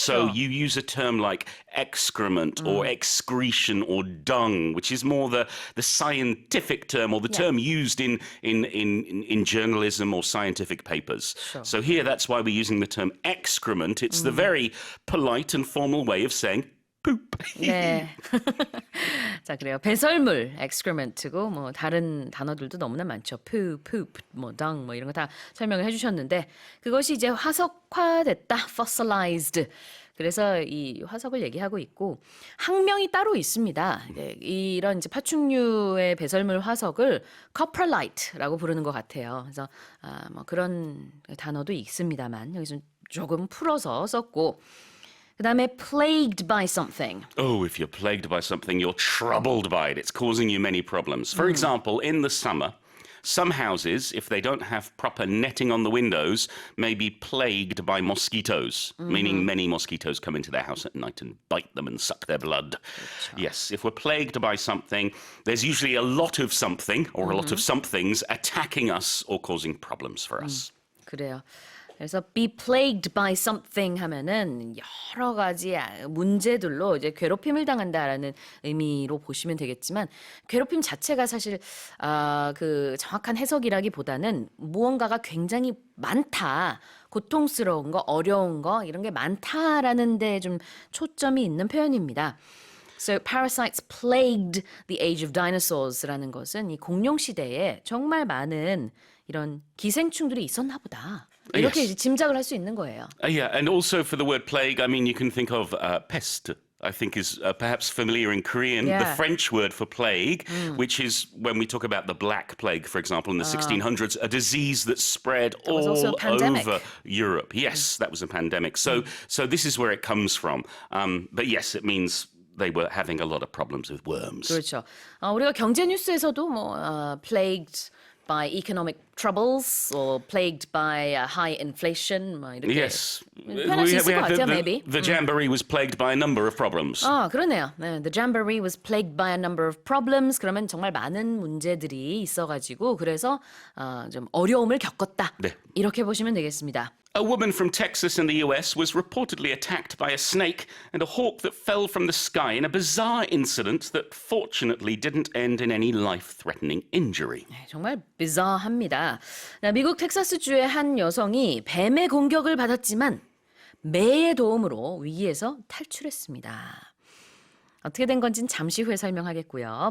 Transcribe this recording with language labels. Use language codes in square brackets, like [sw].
[en] So you use a term like excrement or excretion or dung, which is more the scientific term or the term used in journalism or scientific papers. Sure. So here, that's why we're using the term excrement. It's the very polite and formal way of saying poop. [ko] 네. 자, 그래요. 배설물, excrement고 뭐 다른 단어들도 너무나 많죠. poo, poop, 뭐 dung, 뭐 이런 거 다 설명을 해주셨는데 그것이 이제 화석화됐다, fossilized. 그래서 이 화석을 얘기하고 있고 학명이 따로 있습니다. 이런 이제 파충류의 배설물 화석을 coprolite라고 부르는 것 같아요. 그래서 뭐 그런 단어도 있습니다만 여기서 조금 풀어서 썼고. 그다음에 plagued by something. [en] Oh, if you're plagued by something, you're troubled by it. It's causing you many problems. For example, in the summer, some houses, if they don't have proper netting on the windows, may be plagued by mosquitoes, meaning many mosquitoes come into their house at night and bite them and suck their blood. [ko] 그렇죠. [en] Yes, if we're plagued by something, there's usually a lot of something or a lot of somethings attacking us or causing problems for us. [ko] 그래요. 그래서 be plagued by something 하면은 여러 가지 문제들로 이제 괴롭힘을 당한다라는 의미로 보시면 되겠지만 괴롭힘 자체가 사실 그 정확한 해석이라기보다는 무언가가 굉장히 많다, 고통스러운 거, 어려운 거 이런 게 많다라는 데 좀 초점이 있는 표현입니다. [en] So parasites plagued the age of dinosaurs [ko] 라는 것은 이 공룡 시대에 정말 많은 이런 기생충들이 있었나 보다. 이렇게 [en] Yes. [ko] 이제 짐작을 할 수 있는 거예요. [en] Yeah, and also for the word plague, I mean, you can think of pest. I think is perhaps familiar in Korean. Yeah. The French word for plague, which is when we talk about the Black Plague, for example, in the 1600s, a disease that spread was also all a pandemic. over Europe. Yes, that was a pandemic. So this is where it comes from. But yes, it means they were having a lot of problems with worms. [ko] 그렇죠. 우리가 경제 뉴스에서도 뭐 [en] plagued by economic troubles or plagued by high inflation [ko] 뭐 이렇게 [en] Yes. [ko] 표현할 수 있을 것 같아요, maybe. [en] The jamboree was plagued by a number of problems. [ko] 그러네요. [en] 네, the jamboree was plagued by a number of problems. [ko] 그러면 정말 많은 문제들이 있어가지고 그래서 좀 어려움을 겪었다. 네. 이렇게 보시면 되겠습니다. [en] A woman from Texas in the US was reportedly attacked by a snake and a hawk that fell from the sky in a bizarre incident that fortunately didn't end in any life-threatening injury. [ko] 네, 정말 비자합니다. 미국 텍사스주의 한 여성이 뱀의 공격을 받았지만 매의 도움으로 위기에서 탈출했습니다. 어떻게 된 건지는 잠시 후에 설명하겠고요.